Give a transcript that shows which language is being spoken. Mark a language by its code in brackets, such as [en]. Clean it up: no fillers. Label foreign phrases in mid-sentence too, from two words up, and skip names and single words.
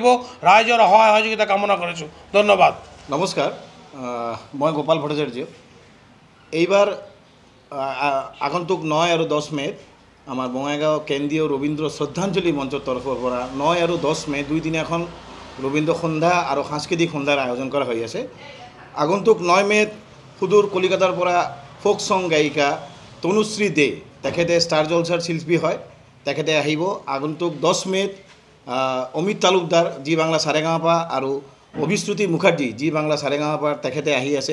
[as] ৰাইজৰ সহায় সহযোগিতা কামনা কৰিছোঁ। ধন্যবাদ। নমস্কাৰ, মই গোপাল ভট্টাচাৰ্য। এইবাৰ আগন্তুক 9 আৰু 10 মেত আমাৰ বঙাইগাঁও কেন্দ্ৰীয় ৰবীন্দ্ৰ শ্ৰদ্ধাঞ্জলি মঞ্চৰ তৰফৰ পৰা 9 আৰু 10 মে 2 দিনীয়াখন রবীন্দ্র সন্ধ্যা [bn] আর সাংস্কৃতিক সন্ধ্যার আয়োজন করা হয়ে আছে। [as] আগন্তুক 9 মেত সুদূর কলিকাতার পৰা [en] folk song [as] গায়িকা তনুশ্রী দে, তেখেতে ষ্টাৰ জলছাৰ শিল্পী হয়, তেখেতে আহিব। আগন্তুক 10 মেত অমিত তালুকদার জি বাংলা সারেগামাপা আৰু অভিশ্ৰুতি মুখাৰ্জী জি বাংলা সারেগামাপাৰ তেখেতে আহি আছে।